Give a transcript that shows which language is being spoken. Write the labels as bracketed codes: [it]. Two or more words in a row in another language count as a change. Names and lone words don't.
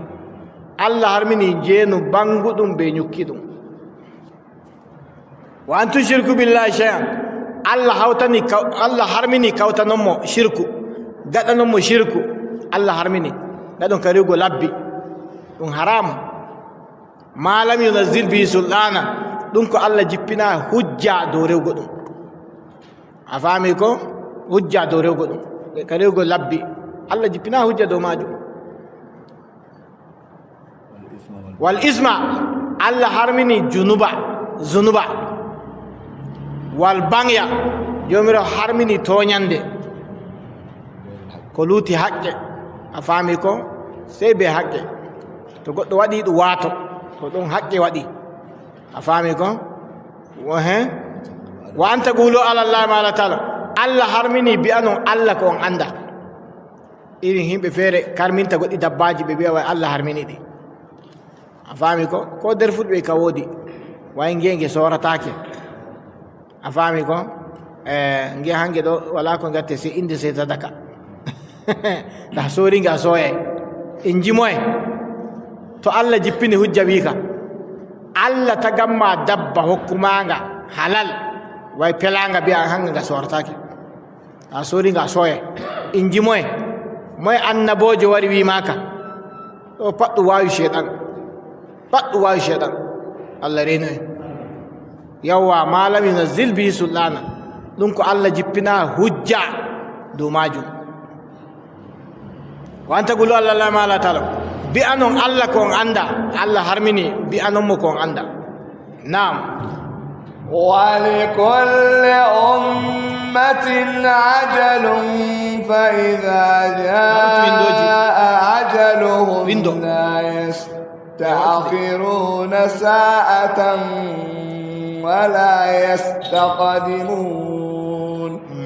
[ff] Allah harmini njeenu banguɗum be ñukki ɗum. [ar] وأن تشركوا بالله شيئا, [ff] Allah harmini kawtanonmo shirku, gaɗanonmo shirku. Allah harmini gaɗon ka rewgo labbi, ɗum haramu. [ar] ما لم ينزل به سلطانا, [ff] ɗum ko Allah jippina hujja dow rewgo ɗum. a faami ko? hujja dow rewgo ɗum, ka rewgo labbi Allah jippina hujja dow majum. [ar] والإثم, [ff] Allah harmini zunuba. [ar] والبغي, [ff] jomirawo harmini toñande, ko luuti haqqe. a faami ko? sey be haqqe, to goɗɗo waɗi ɗum waato, to ɗum haqqe waɗi. a faami ko? [ar] وأن تقولوا على الله ما لا تعلمون, [ff] Allah harmini bi'anon Allah ko on anda. irin himɓe feere karminta goɗɗi dabbaji, ɓe mbiya way Allah harmini ɗi. a faami ko? ko nder fulɓe ka woodi way ngenge soratake. a faami ko? nge hange ɗo wala ko gatte se inde se sadaka ta soringa a soyay inji moye. to Allah jippini hujja wi ka Allah tagamma dabba hokkumanga halal, way pelanga biya hanga nga soratake, a soringa a soyay inji moye. moye annabojo wari wi maka o pat ɗum wawi shaytan, Allah reno en. [ar] yawwa ما لم ينزل به سلطانا, [ff] ɗum ko Allah jippina hujja dow majum. [ar] وأن تقولوا على الله ما لا تعلمون, [ff] bi'anon Allah ko on anda, Allah harmini bi'anonmo ko on anda. Naam. [ar] ولكل أمة عجل فإذا جاء أجلهم لا يستأخرون ساعة ولا يستقدمون